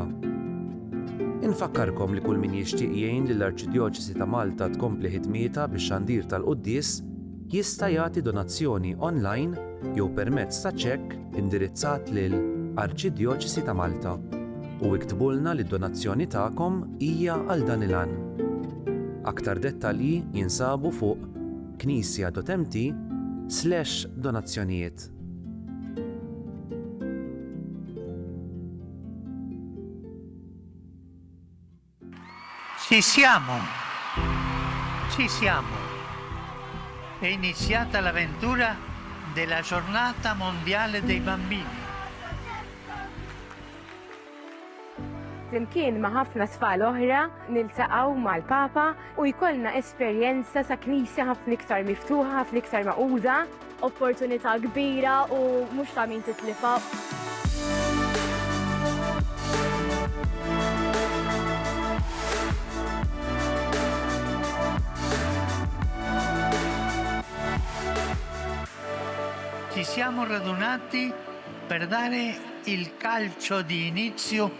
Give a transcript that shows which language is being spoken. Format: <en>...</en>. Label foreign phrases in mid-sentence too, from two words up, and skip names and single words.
<mt>Infakkarkom li kull min jixtieq jgħin lill-Arċidjoċesi ta' Malta tkompli ħidmietha bix-xandir tal-quddies jista' jagħti donazzjoni online jew permezz ta' ċekk indirizzat lil Arċidjoċesi ta' Malta. U iktbulna li d-donazzjoni tagħkom hija għal dan il-għan. Aktar dettalji jinsabu fuq knisja.mt/donazzjonijiet.</mt> <it>Ci siamo. È iniziata l'avventura della giornata mondiale dei bambini.</it> <mt>Flimkien ma' ħafna tfal oħra niltaqgħu mal-Papa u jkollna esperjenza sa' knisja ħafna iktar miftuħa, ħafna iktar maquda. Opportunità kbira u mhux ta' min titlifa.</mt> <it>Ci siamo radunati per dare il calcio di inizio</it>